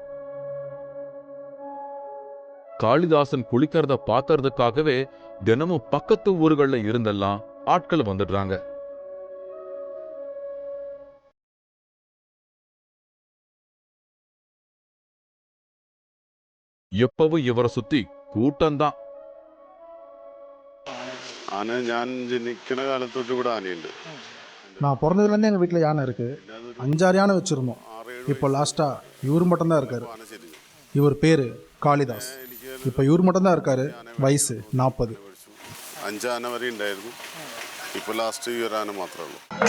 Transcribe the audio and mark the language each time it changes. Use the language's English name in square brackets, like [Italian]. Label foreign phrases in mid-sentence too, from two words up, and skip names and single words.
[Tamil] காளிதாசன் குளிக்கிறத பாக்கிறதுக்காகவே தினமும் பக்கத்து ஊர்கள்ல இருந்தெல்லாம் ஆட்கள் வந்துடுறாங்க. எப்பவும் இவரை சுத்தி கூட்டம்தான். [Malayalam] ஆனா ഞാൻ ജനിക്കണ കാലത്തൊട്ട് ഇവിടെ ആനയുണ്ട്. [Tamil] நான் பிறந்ததுலேருந்தே எங்கள் வீட்டில் யானை இருக்குது. 5-6 யானை வச்சுருந்தோம். இப்போ லாஸ்ட்டாக இவர் மட்டும்தான் இருக்கார். இவர் பேர் காளிதாஸ். இப்போ இவர் மட்டும்தான் இருக்கார். வயசு 40. [Malayalam] 5 ആന വരെ ഉണ്ടായിരുന്നു. ഇപ്പോൾ ലാസ്റ്റ് ഈ ഒരു ആന മാത്രമേ ഉള്ളൂ.